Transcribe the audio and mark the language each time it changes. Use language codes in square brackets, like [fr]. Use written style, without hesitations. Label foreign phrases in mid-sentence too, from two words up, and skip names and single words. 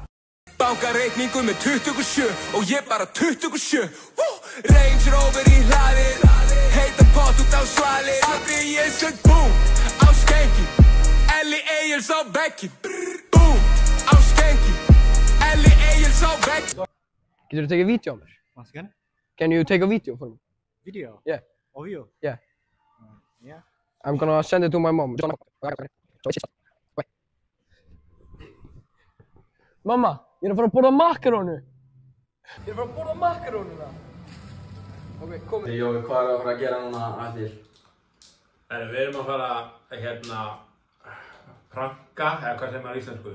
[is] Banka reikningu með 27 og ég bara 27. Range Rover í hlaðið, heita pott út á svalið. Því ég sög búm á skenki, Elli Egils á veggi. Búm á skenki, Elli Egils á veggi. Getur þú tekið vídeo á mér? [en] Once again? Can you take a video for me? Video? Yeah. Of you? Yeah. Yeah. I'm gonna send it to my mom. [is] Mamma, ég er að fara að borða makarónu. Ég er að fara að borða makarónuna. Ok, komið. Jói, hvað er að fara að gera núna að þér? Við erum að fara að pranka, eða hvað sem er á íslensku.